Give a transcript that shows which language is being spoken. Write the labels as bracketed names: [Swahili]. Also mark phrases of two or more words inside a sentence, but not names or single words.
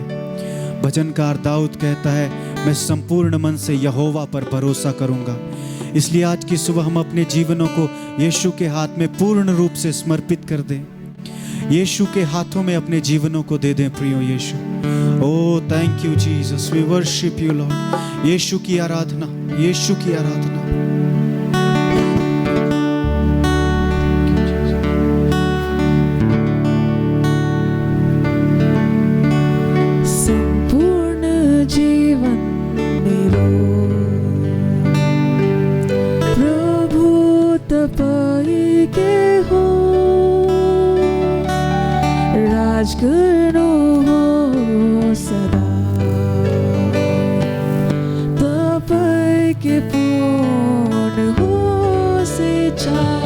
[Hindi] भजनकार दाऊद कहता है, मैं संपूर्ण मन से यहोवा पर भरोसा करूंगा। इसलिए आज की सुबह हम अपने जीवनों को यीशु के हाथ में पूर्ण रूप से समर्पित कर दें। यीशु के हाथों में अपने जीवनों को दे दें प्रियो यीशु। [English] Oh thank you Jesus, we worship you Lord. [Hindi] यीशु की आराधना, यीशु की आराधना। [Nepali] संपूर्ण जीवन मेरो प्रभु तपाईकै हो, राज गर्नु हो सदा तपाईकै पूर्ण होस् इच्छा।